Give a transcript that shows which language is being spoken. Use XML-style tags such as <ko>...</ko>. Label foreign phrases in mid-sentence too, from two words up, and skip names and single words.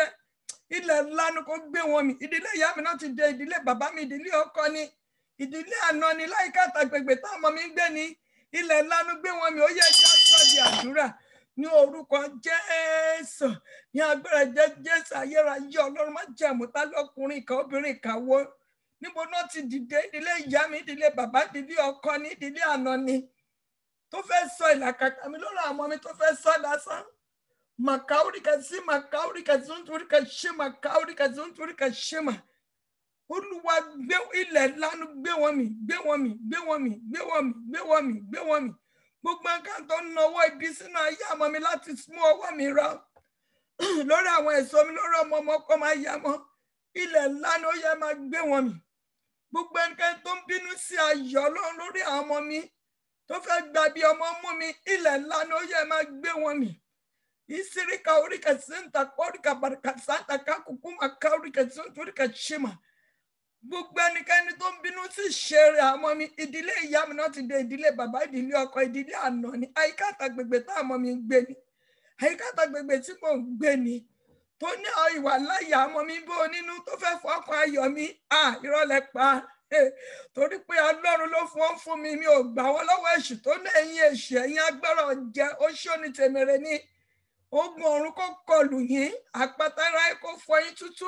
<yo>ilẹ̀ lanu kó gbé wọn mì ìdílé ìyá mi náà ti dé ìdílé bàbá mi ìdílé ọkọ ni ìdílé àná ni láìka àtàgbègbè táwọn ọmọ mi ń gbé ní ilẹ̀ lanu gbé wọn mì ó yẹ kí á sọ di àdúrà ní orúkọ Jésù ní agbára Jésù ayérayé Ọlọ́run má jẹ́ àmúta lọ́kùnrin kan obìnrin kan wo níbo náà ti dìde ìdílé ìyá mi ìdílé bàbá ìdílé ọkọ ní ìdílé àná ni tó fẹ́ sọ ìlàkàkà mi lórí àwọn ọmọ mi tó fẹ́ sọ lásán. Makaurika zima kaurika zunturika shima kaurika zunturika shima. Olúwa gbé ilẹ̀ lánú gbé wọn mì gbé wọn mì gbé wọn mì gbé wọn mì gbé wọn mì gbé wọn mì. Gbogbo nǹkan tó ń nawọ́ ibi sínú ayé ọmọ mi láti mú ọwọ́ mi rọ lórí àwọn èso mi lórí ọmọ ọkọ máa yá mọ́. Ilẹ̀ lánú ó yẹ máa gbé wọn mì. Gbogbo nǹkan tó ń bínú sí ayọ̀ Ọlọ́run lórí àwọn ọmọ mi tó fẹ́ gba bí ọmọ mú mi ilẹ̀ lánú ó yẹ máa gbé wọn mì. Isirika urika senta korika barika santa kakukuma kaurika sunturika shima. Gbogbo ẹnikẹ́ni tó ń bínú sí ṣeré àwọn mi ìdílé ìyá mi náà ti dé ìdílé bàbá ìdílé ọkọ ìdílé àná ni àyíká àtàgbègbè tá àmọ́ mi ń gbé ni àyíká àtàgbègbè tí mò ń gbé ni tó ní ìwà láyà àmọ́ mi bó nínú tó fẹ́ fọkàn ayọ̀ mi ìrọ̀lẹ́ pa torí pé Ọlọ́run ló fún mi mi ò gbà wọ́n lọ́wọ́ èṣù tó ní ẹ̀yin èṣù ẹ̀yin agbára ọ̀jẹ̀ oṣó ni tèmèrè ní ogun ọ̀run kó kọlù yín àpáta ráyé kó fọ yín tútù.</yo>